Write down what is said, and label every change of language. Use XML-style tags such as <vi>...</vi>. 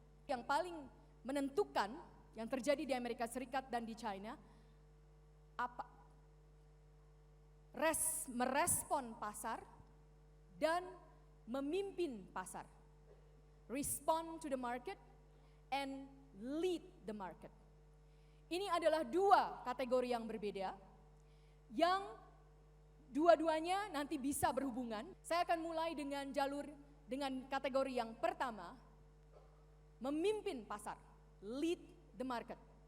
<id>Yang paling menentukan yang terjadi di Amerika Serikat dan di China, apa? Merespon pasar dan memimpin pasar.</id> <en>Respond to the market and lead the market.</en> <id>Ini adalah dua kategori yang berbeda, yang dua-duanya nanti bisa berhubungan. Saya akan mulai dengan kategori yang pertama, memimpin pasar,</id> <en>lead the market.</en>